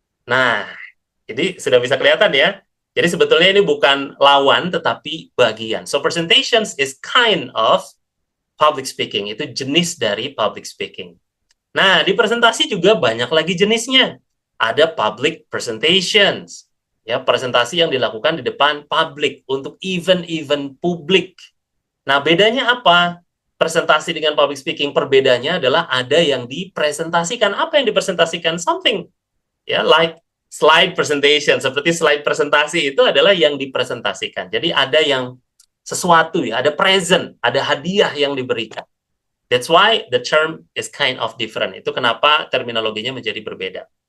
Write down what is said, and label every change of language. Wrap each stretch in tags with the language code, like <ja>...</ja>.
<id>Nah, jadi sudah bisa kelihatan ya. Jadi sebetulnya ini bukan lawan, tetapi bagian.</id> <en>So presentations is kind of public speaking.</en> <id>Itu jenis dari public speaking. Nah, di presentasi juga banyak lagi jenisnya. Ada public presentations, ya, presentasi yang dilakukan di depan publik untuk event-event publik. Nah, bedanya apa? Presentasi dengan public speaking, perbedaannya adalah ada yang dipresentasikan. Apa yang dipresentasikan? Something, ya,</id> <en>like slide presentation,</en> <id>seperti slide presentasi itu adalah yang dipresentasikan. Jadi ada yang sesuatu, ya, ada present, ada hadiah yang diberikan.</id> <en>That's why the term is kind of different.</en> <id>Itu kenapa terminologinya menjadi berbeda.</id>